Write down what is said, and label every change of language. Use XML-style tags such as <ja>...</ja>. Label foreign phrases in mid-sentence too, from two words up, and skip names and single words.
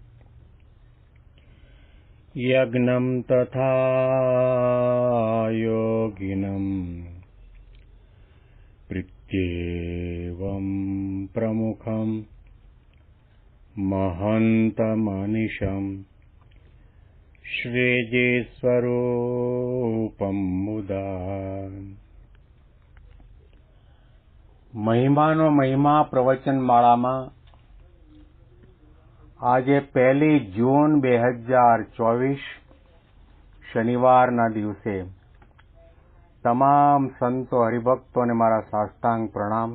<sa>यज्ञं तथा योगिनं प्रीत्येवं प्रमुखं महन्तमनिशं श्रीजीस्वरूपं मुदा।</sa> <gu>મહિમાનો મહિમા પ્રવચનમાળામાં આજે 1 જૂન 2024 શનિવારના દિવસે તમામ સંતો હરિભક્તોને મારા સાષ્ટાંગ પ્રણામ.</gu>